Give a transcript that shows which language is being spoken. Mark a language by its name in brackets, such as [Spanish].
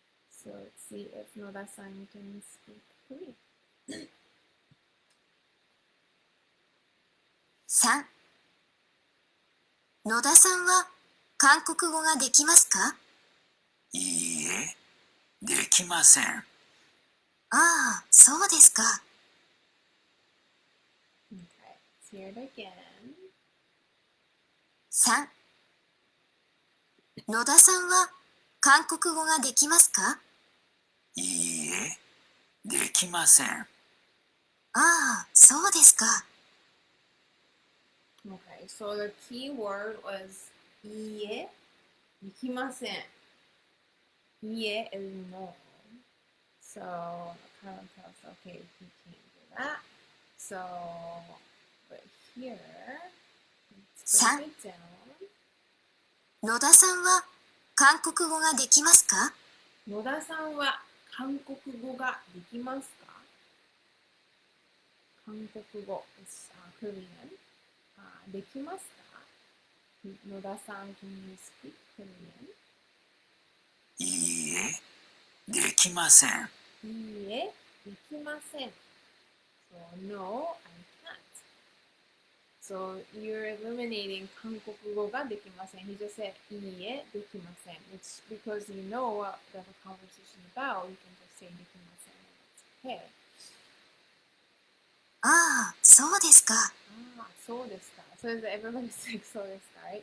[English] So let's see if Noda-san can speak Korean. [Japanese] 3、野田さんは韓国語ができますか？いいえ、できません。ああ、そうですか。 [English] Okay, let's hear it again. [Japanese] 3、野田さんは韓国語ができますか？いいえ、できません。ああ、そうですか。 [English] Okay, so the key word was [Japanese] いいえ、できません。 [English] いいえ is no. So kind of tells us, okay, you can't do that. So, but here, let's break it down. [Japanese] 野田さんは韓国語ができますか？野田さんは韓国語ができますか？ [English] 韓国語 is Korean. [Japanese] できますか？ [English] 野田さん can you speak Korean? [Japanese] いいえ、できません。いいえ、できません。 [English] So, no, I can't. So, you're eliminating [Japanese] 韓国語ができません. [English] He just said, [Japanese] いいえ、できません. [English] It's because you know what the conversation is about, you can just say できません. And that's okay. [Japanese] ああ、そうですか。そうですか. [English] So everybody's like, そうですか, right?